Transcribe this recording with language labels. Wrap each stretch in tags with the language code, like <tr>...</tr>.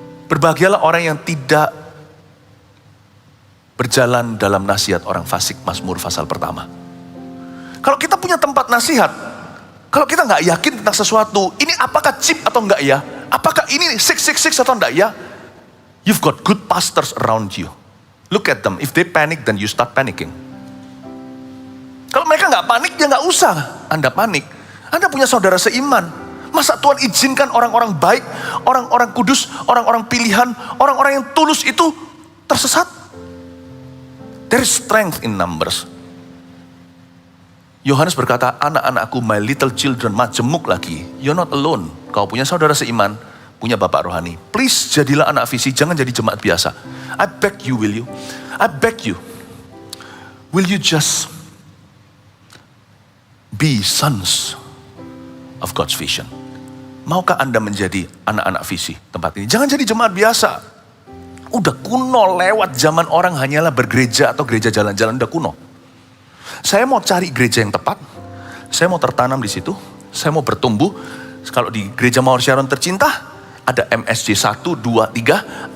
<id>Berbahagialah orang yang tidak berjalan dalam nasihat orang fasik, Mazmur pasal pertama. Kalau kita punya tempat nasihat, kalau kita nggak yakin tentang sesuatu, ini apakah chip atau enggak ya? Apakah ini 666 atau enggak ya?</id> <en>You've got good pastors around you. Look at them. If they panic, then you start panicking.</en> <id>Kalau mereka nggak panik, ya nggak usah Anda panik. Anda punya saudara seiman. Masa Tuhan izinkan orang-orang baik, orang-orang kudus, orang-orang pilihan, orang-orang yang tulus itu tersesat?</id> <en>There is strength in numbers.</en> <id>Yohanes berkata, anak-anakku,</id> <en>my little children,</en> <id>majemuk lagi.</id> <en>You're not alone.</en> <id>Kau punya saudara seiman, punya bapak rohani. Please jadilah anak visi, jangan jadi jemaat biasa.</id> <en>I beg you, will you? I beg you. Will you just be sons of God's vision?</en> <id>Maukah Anda menjadi anak-anak visi tempat ini? Jangan jadi jemaat biasa. Udah kuno, lewat zaman orang hanyalah bergereja atau gereja jalan-jalan, udah kuno. Saya mau cari gereja yang tepat. Saya mau tertanam di situ. Saya mau bertumbuh. Kalau di gereja Mawar Sharon tercinta, ada MSJ 1, 2, 3.</id>